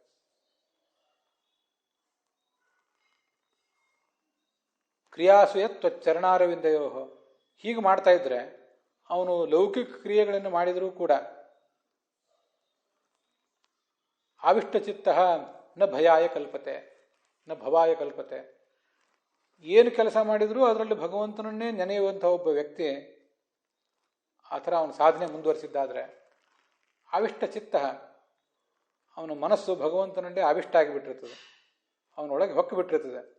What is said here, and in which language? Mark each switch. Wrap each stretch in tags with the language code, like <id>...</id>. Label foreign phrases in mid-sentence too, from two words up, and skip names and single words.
<sa>ಕ್ರಿಯಾಸುಯತ್ ತ್ವಚ್ಚರಣಾರವಿಂದಯೋ,</sa> <kn>ಹೀಗೆ ಮಾಡ್ತಾ ಇದ್ರೆ ಅವನು ಲೌಕಿಕ ಕ್ರಿಯೆಗಳನ್ನು ಮಾಡಿದರೂ ಕೂಡ</kn> <sa>ಆವಿಷ್ಟಚಿತ್ತ ನ ಭಯಾಯ ಕಲ್ಪತೆ ನ ಭವಾಯ ಕಲ್ಪತೆ.</sa> <kn>ಏನು ಕೆಲಸ ಮಾಡಿದರೂ ಅದರಲ್ಲಿ ಭಗವಂತನನ್ನೇ ನೆನೆಯುವಂಥ ಒಬ್ಬ ವ್ಯಕ್ತಿ, ಆ ಥರ ಅವನ ಸಾಧನೆ ಮುಂದುವರಿಸಿದ್ದಾದರೆ ಆವಿಷ್ಟಚಿತ್ತ, ಅವನ ಮನಸ್ಸು ಭಗವಂತನನ್ನೇ ಆವಿಷ್ಟ ಆಗಿಬಿಟ್ಟಿರ್ತದೆ, ಅವನೊಳಗೆ ಹೊಕ್ಕು ಬಿಟ್ಟಿರ್ತದೆ.</kn>